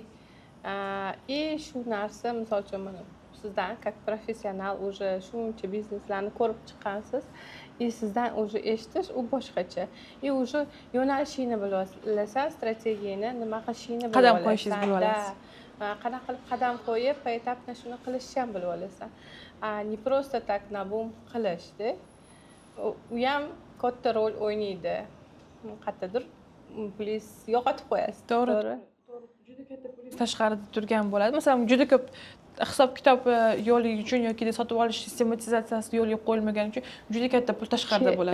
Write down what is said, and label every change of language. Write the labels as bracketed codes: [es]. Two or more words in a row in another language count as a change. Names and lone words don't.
[uz] Shu narsa misol uchun mana sizdan [ru] как профессионал уже [uz] shuncha bizneslarni ko'rib chiqqansiz, sizdan уже eshitish u boshqacha. Уже yo'nalishingni bilasan, strategiyani nima qilishingni bilasan. Qadam qo'yishingizni bilib olasiz. Qanaqa qilib qadam qo'yib, poetapno shuni qilishni ham bilib olasan. [ru] Не просто так на [uz] bum qilishdi. U ham katta rol o'ynaydi. Qayerdadir plyus yo'qotib qo'yasiz. To'g'ri. Juda katta plyus tashqarida turgan bo'ladi. Masalan, juda ko'p hisob kitob yo'li uchun yoki sotib olish sistematizatsiyasi yo'lga qo'yilmagani uchun juda katta pul tashqarida bo'ladi.